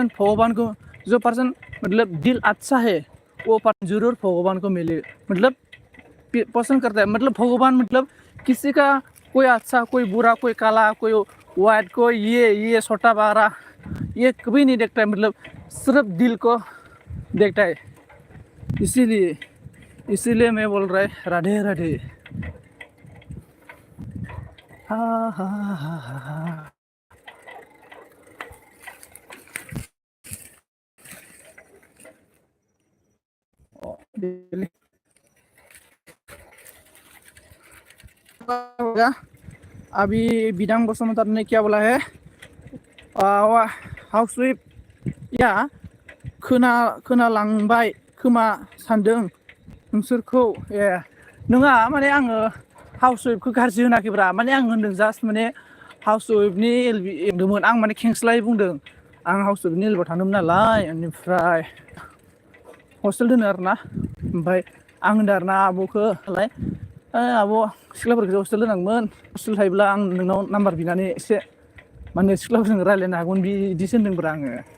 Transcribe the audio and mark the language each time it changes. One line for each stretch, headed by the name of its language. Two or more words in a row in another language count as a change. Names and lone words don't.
Hindi: भगवान को जो पर्सन मतलब दिल अच्छा है वो पर्सन जरूर भगवान को मिले मतलब पसंद करता है मतलब भगवान मतलब किसी का कोई अच्छा कोई बुरा कोई काला कोई वाइट कोई ये छोटा बड़ा ये कभी नहीं देखता है मतलब सिर्फ दिल को देखता है इसीलिए मैं बोल रहा है राधे राधे हा हा हा हा अभी बिदांग बसुमतारी ने क्या बोला है
English: house sweep
Hindi: या
Bodo: खोनालांबाय खोमा सानदों नोंसोरखौ ए नङा माने आङो हाउस वाइफखौ गाज्रि होनाखैब्रा माने आं होनदों जास्ट माने हाउस वाइफनि एलबि एवदोंमोन आं माने खेंस्लायै बुंदों आं हाउस वाइफनि एलबआव थांदोंमोन नालाय बेनिफ्राय हस्टेल दोनो आरोना ओमफ्राय आं होनदों आरोना आब'खौ नालाय आब' सिख्लाफोरखौ हस्टेल दोनांगौमोन हस्टेल थायोब्ला आं नोंनाव नाम्बार बिनानै एसे माने सिख्लाफोरजों रायज्लायनो हागौमोन बिदिसो होनदोंब्रा आङो